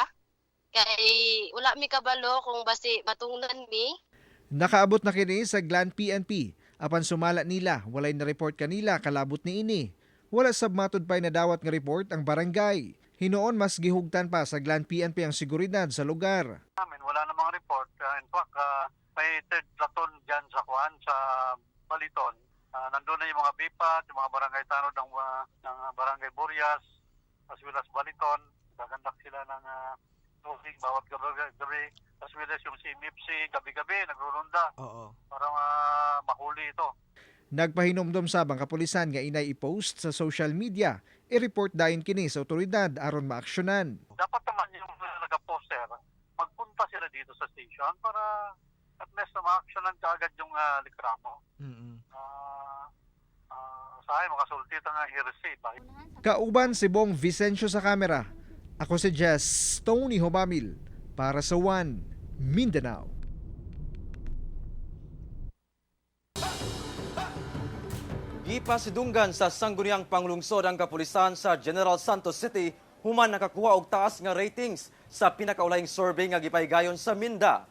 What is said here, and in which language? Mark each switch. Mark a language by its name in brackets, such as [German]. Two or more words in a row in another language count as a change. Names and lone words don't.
[Cebuano] Kay wala mi kabalo kung basi matungnan mi. Nakaabot na kini sa Glan PNP. Apan sumala nila, walay na report kanila kalabot ni ini. Wala sab matud pay na dawat nga report ang barangay. Hinoon mas gihugtan pa sa Glan PNP ang seguridad sa lugar. [Filipino] Wala namang report. [English] In fact, [Filipino] may [English] third platoon [Filipino] dyan sa sa Baliton. Nandun na yung mga BIPAT, yung mga barangay tanod ng barangay Burias, [English] as well as Baliton. [Filipino] Gagandak sila ng tubig bawat gabi. [English] As well as [Filipino] yung CMFC, gabi-gabi, nagrurunda para mahuli ito. [Cebuano] Nagpahinomdom sab ang kapulisan nga inay i-post sa [English] social media, [Cebuano] i-report dayon kini sa otoridad aron maaksyonan. [Filipino] Dapat naman yung nag-poster, magpunta sila dito sa station para [English] at least [Filipino] na ma-actionan kaagad yung likramo. [Cebuano] Usahay, makasulti nga heresy. Kauban si Bong Vicencio sa kamera. Ako si Jess Tony Humamil para sa One Mindanao. Gipasidunggan sa sangguniang panglungsod ang kapulisan sa General Santos City human nakakuha og taas nga ratings sa pinakaulahing survey nga gipahigayon sa Minda.